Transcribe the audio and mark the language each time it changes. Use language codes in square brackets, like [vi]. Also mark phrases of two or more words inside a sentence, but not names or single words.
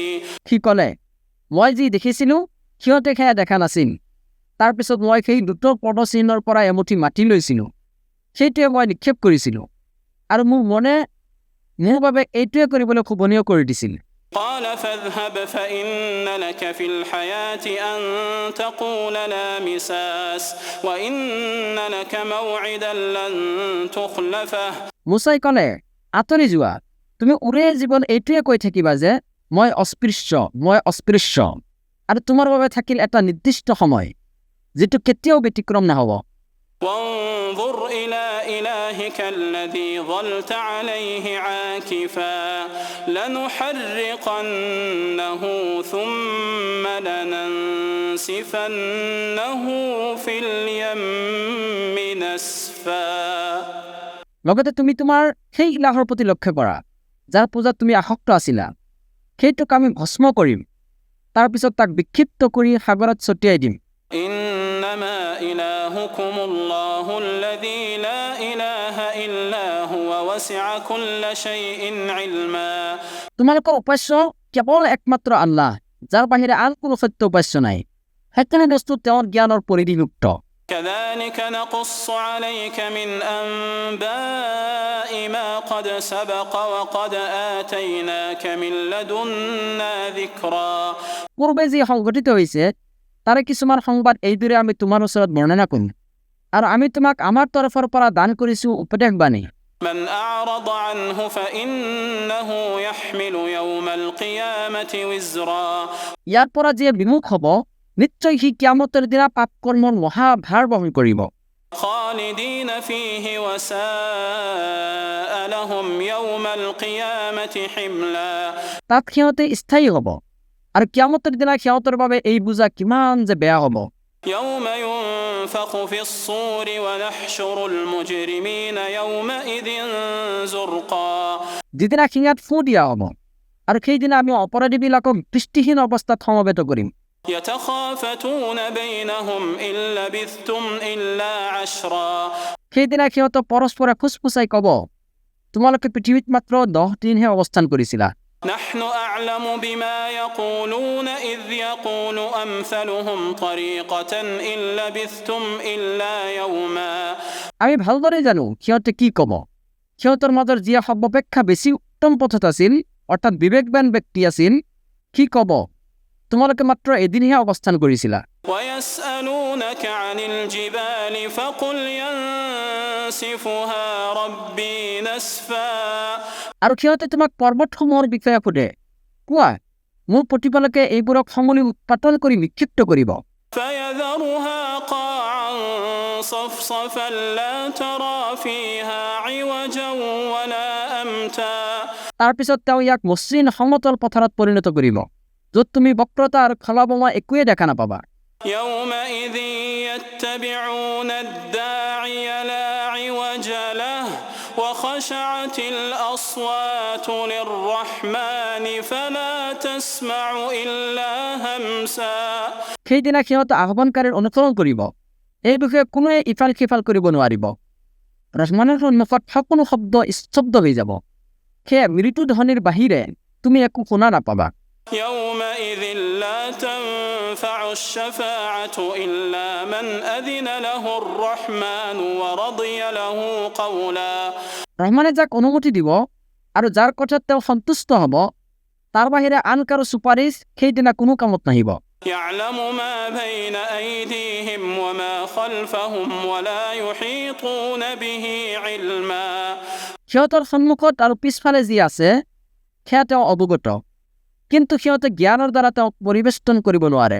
[as] সি ক'লে, মই যি দেখিছিলোঁ সিহঁতে সেয়া দেখা নাছিল। তাৰপিছত মই সেই দ্ৰুত পদচিহ্নৰ পৰা এমুঠি মাটি লৈছিলোঁ, সেইটোৱে মই নিক্ষেপ কৰিছিলোঁ আৰু মোৰ মনে মোৰ বাবে এইটোৱে কৰিবলৈ শোভনীয় কৰি দিছিল। [ar] قال فاذهب فإن لك في الحياة أن تقول لا مساس وإن لك موعدا لن تخلفه [as] মুসাই ক'লে, আঁতৰি যোৱা, তুমি ওৰে জীৱন এইটোৱে কৈ থাকিবা যে মই অস্পৃশ্য আৰু তোমাৰ বাবে থাকিল এটা নিৰ্দিষ্ট সময় যিটো কেতিয়াও ব্যতিক্ৰম নহ'ব। [ar] وانظر إلى إلهك الذي ظلت عليه عاكفا لنحرقنه ثم لننسفنه في اليم نسفا [as] লগতে তুমি তোমাৰ সেই ইলাহৰ প্ৰতি লক্ষ্য কৰা যাৰ পূজাত তুমি আসক্ত আছিলা, সেইটোক আমি ভস্ম কৰিম, তাৰপিছত তাক বিক্ষিপ্ত কৰি সাগৰত ছটিয়াই দিম। [ar] إنما إلهكم الله الذي لا إله إلا هو وسع كل شيء علما [as] তোমালোকৰ উপাস্য কেৱল একমাত্ৰ আল্লাহ, যাৰ বাহিৰে আন কোনো সত্য উপাস্য নাই। সেইকাৰণে বস্তু তেওঁৰ জ্ঞানৰ পৰিধিভুক্ত। [ar] كذلك نقص عليك من أنباء ما قد سبق وقد آتيناك من لدنا ذكرا [as] পূৰ্বে যি সংঘটিত হৈছে তাৰে কিছুমান সংবাদ এইদৰে আমি তোমাৰ ওচৰত বৰ্ণনা কৰিম আৰু আমি তোমাক আমাৰ তৰফৰ পৰা দান কৰিছোঁ উপদেশবাণী। [ar] من أعرض عنه فإنه يحمل يوم القيامة وزرا [as] ইয়াৰ পৰা যিয়ে বিমুখ হ'ব নিশ্চয় সি কিয়ামতৰ দিনা পাপ কৰ্মৰ মহাভাৰ বহন কৰিব। [ar] خالدين فيه وساء لهم يوم القيامة حملا [as] তাত সিহঁতে স্থায়ী হ'ব আৰু কিয়ামতৰ দিনা সিহঁতৰ বাবে এই বোজা কিমান যে বেয়া হ'ব। [ar] يوم ينفخ في الصور ونحشر المجرمين يومئذ زرقا [as] যিদিনা শিঙাত ফু দিয়া হ'ব আৰু সেইদিনা আমি অপৰাধীবিলাকক দৃষ্টিহীন অৱস্থাত সমবেত কৰিম। [ar] يتخافتون بينهم إن لبثتم إلا عشرا [as] সেইদিনা সিহঁতক পৰস্পৰে ফুচফুচাই ক'ব, তোমালোকে পৃথিৱীত মাত্ৰ 10 দিনহে অৱস্থান কৰিছিলা। [ar] نحن أعلم بما يقولون إذ يقول أمثلهم طريقة إن لبثتم إلا يوما [as] আমি ভালদৰে জানো সিহঁতে কি ক'ব। সিহঁতৰ মাজৰ যিয়ে সৰ্বাপেক্ষা বেছি উত্তম পথত আছিল, অৰ্থাৎ বিবেকবান ব্যক্তি আছিল, কি ক'ব, তোমালোকে মাত্ৰ এদিনহে অৱস্থান কৰিছিলা। [ar] ويسألونك عن الجبال فقل ينسفها ربي نسفا [as] আৰু সিহঁতে তোমাক পৰ্বতসমূহৰ বিষয়ে সোধে, কোৱা, মোৰ প্ৰতিপালকে এইবোৰক সমূলি উৎপাটন কৰি নিক্ষিপ্ত কৰিব। [ar] فيذرها قاعا صفصفا لا ترى فيها عوجا ولا أمتا [as] তাৰপিছত তেওঁ ইয়াক মসৃণ সমতল পথাৰত পৰিণত কৰিব, য'ত তুমি বক্ৰতা আৰু খলাবমা একোৱে দেখা নাপাবা। [ar] يومئذ يتبعون الداعي لا عوج له وخشعت الأصوات للرحمن فلا تسمع إلا همسا [as] সেইদিনা সিহঁতে আহ্বানকাৰীৰ অনুসৰণ কৰিব, এই বিষয়ে কোনোৱে ইফাল সিফাল কৰিব নোৱাৰিব। ৰহমানৰ সন্মুখত সকলো শব্দ স্তব্ধ হৈ যাব, সেয়ে মৃত্যু ধ্বনিৰ বাহিৰে তুমি একো শুনা নাপাবা। [ar] يومئذ لا تنفع الشفاعة إلا من أذن له الرحمن ورضي له قولا [as] ৰহমানে যাক অনুমতি দিব আৰু যাৰ কথাত তেওঁ সন্তুষ্ট হ'ব তাৰ বাহিৰে আন কাৰো চুপাৰিশ সেইদিনা কোনো কামত নাহিব [ar] يعلم ما بين أيديهم وما خلفهم ولا يحيطون به علما [as] সিহঁতৰ সন্মুখত আৰু পিছফালে যি আছে সেয়া তেওঁ অৱগত কিন্তু সিহঁতে জ্ঞানৰ দ্বাৰা তেওঁক পৰিবেষ্টন কৰিব নোৱাৰে